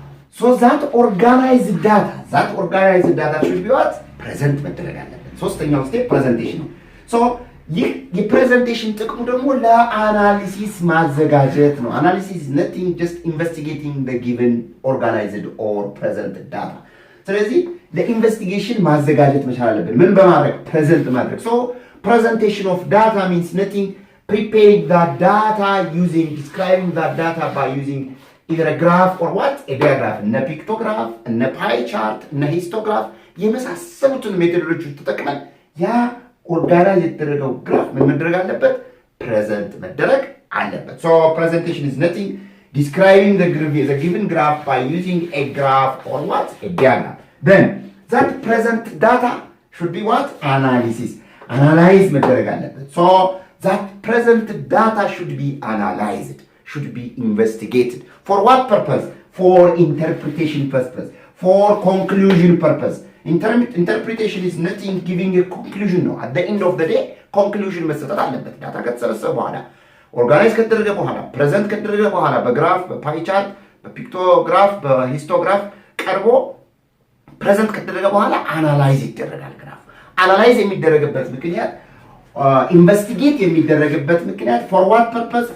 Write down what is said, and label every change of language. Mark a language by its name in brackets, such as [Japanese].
[English] So that organized data should be what? [Amharic] Present መደረግ አለበት። ሶስተኛው ስቴፕ ፕሬዘንቴሽን ነው። so ይህ የፕሬዘንቴሽን ጥቅሙ ደግሞ ለአናሊሲስ ማዘጋጀት ነው። አናሊሲስ [English] is nothing just investigating the given organized or presented data. [Amharic] ስለዚህ ለኢንቨስቲጌሽን ማዘጋጀት መቻል አለብን። ምን በማድረግ? ፕሬዘንት ማድረግ። [English] so presentation of data means nothing preparing that data describing that data by using either a graph or what? A diagram. [Amharic] እነ pictograph, እነ pie chart, እነ histograph የመሳሰሉትን ሜቶዶች ተጠቅመን ያ ኦርጋናይዝ የተደረገው ግራፍ ምን መደረግ አለበት? ፕሬዘንት መደረግ አለበት። [English] So presentation is nothing describing the given graph by using a graph or what? A diagram. Then that present data should be what? Analysis. [Amharic] Analyze መደረግ አለበት. [English] So that present data should be analyzed, should be investigated. For what purpose? For interpretation purpose, for conclusion purpose. Interpretation is nothing giving a conclusion. No. At the end of the day, conclusion [Amharic] መሰጠት አለበት። ዳታ ከተሰበሰበ በኋላ ኦርጋናይዝ ከተደረገ በኋላ ፕሬዘንት ከተደረገ በኋላ በግራፍ በፓይ ቻርት በፒክቶግራፍ በሂስቶግራፍ ቀርቦ ፕሬዘንት ከተደረገ በኋላ አናላይዝ ይደረጋል። ግራፍ አናላይዝ የሚደረግበት ምክንያት ኢንቨስቲጌት የሚደረግበት ምክንያት [English] for what purpose?